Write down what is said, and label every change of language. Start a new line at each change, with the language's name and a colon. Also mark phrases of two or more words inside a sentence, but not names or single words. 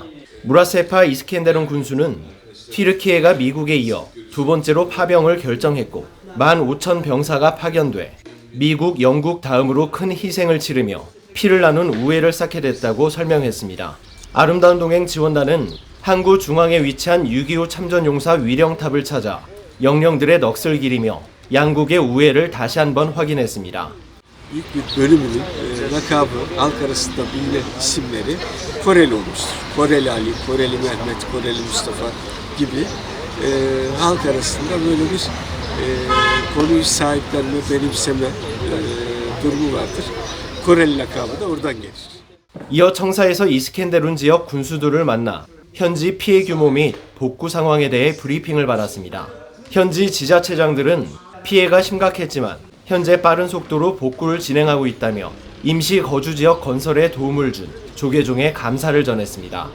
Korean: 무라세파 이스켄데룬 군수는 튀르키예가 미국에 이어 두 번째로 파병을 결정했고 15,000 병사가 파견돼 미국, 영국 다음으로 큰 희생을 치르며 피를 나눈 우애를 쌓게 됐다고 설명했습니다. 아름다운 동행 지원단은 항구 중앙에 위치한 6.25 참전용사 위령탑을 찾아 영령들의 넋을 기리며 양국의 우애를 다시 한번 확인했습니다.
Turkish: büyük bir bölümünün lakabı Ankara'sında bilinen isimleri Koreli olmuştur. Koreli Ali, Koreli Mehmet, Koreli Mustafa gibi halk arasında böyle bir konuyu sahiplenme, benimseme durumu vardır. Koreli lakabı da oradan gelir.
Korean: 이어 청사에서 이스켄데룬 지역 군수들을 만나 현지 피해 규모 및 복구 상황에 대해 브리핑을 받았습니다. 현지 지자체장들은 피해가 심각했지만 현재 빠른 속도로 복구를 진행하고 있다며 임시 거주지역 건설에 도움을 준 조계종에 감사를 전했습니다.